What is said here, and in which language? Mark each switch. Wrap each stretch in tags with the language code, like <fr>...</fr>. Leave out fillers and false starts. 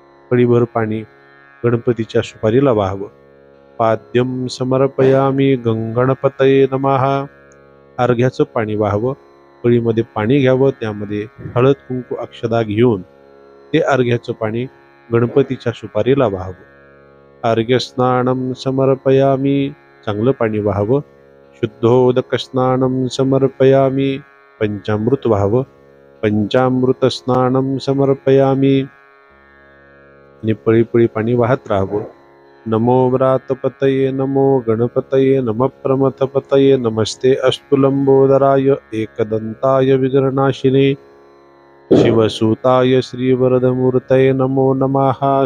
<mr>पळीभर पाणी गणपतीच्या सुपारीला वाहावं.</mr> <sa>पाद्यम समर्पयामी गंगणपतये नमः.</sa> <mr>अर्घ्याचं पाणी वाहावं. पळीमध्ये पाणी घ्यावं. त्यामध्ये हळद कुंकू अक्षदा घेऊन ते अर्घ्याचं पाणी गणपतीच्या सुपारीला वाहावं.</mr> <sa>अर्घ्य स्नानम समर्पयामी.</sa> <mr>चांगलं पाणी वाहावं.</mr> <sa>शुद्धोदक स्नानम समर्पयामी.</sa> <mr>पंचामृत वाहावं.</mr> <sa>पंचामृत स्नानम समर्पयामी.</sa> <mr>आणि पळी पाणी वाहत राहावं.</mr> <sa>नमो व्रातपतये नमो गणपतये नमः प्रमथपतये नमस्ते अस्तु लंबोदराय एकदंताय विघ्ननाशिने शिवसुताय श्रीवरदमूर्तये नमो नमः.</sa>